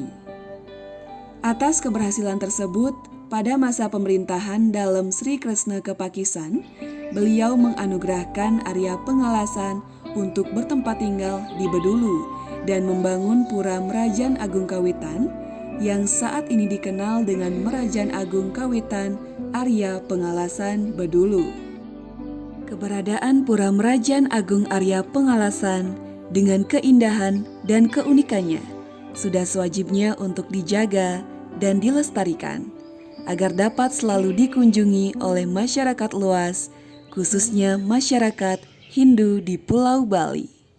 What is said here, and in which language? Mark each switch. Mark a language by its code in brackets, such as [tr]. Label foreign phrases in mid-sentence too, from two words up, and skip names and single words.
[id] Atas keberhasilan tersebut, pada masa pemerintahan Dalem Sri Kresna Kepakisan, beliau menganugerahkan Arya Pengalasan untuk bertempat tinggal di Bedulu dan membangun Pura Merajan Agung Kawitan yang saat ini dikenal dengan Merajan Agung Kawitan Arya Pengalasan Bedulu. Keberadaan Pura Merajan Agung Arya Pengalasan dengan keindahan dan keunikannya sudah sewajibnya untuk dijaga dan dilestarikan agar dapat selalu dikunjungi oleh masyarakat luas, khususnya masyarakat Hindu di Pulau Bali.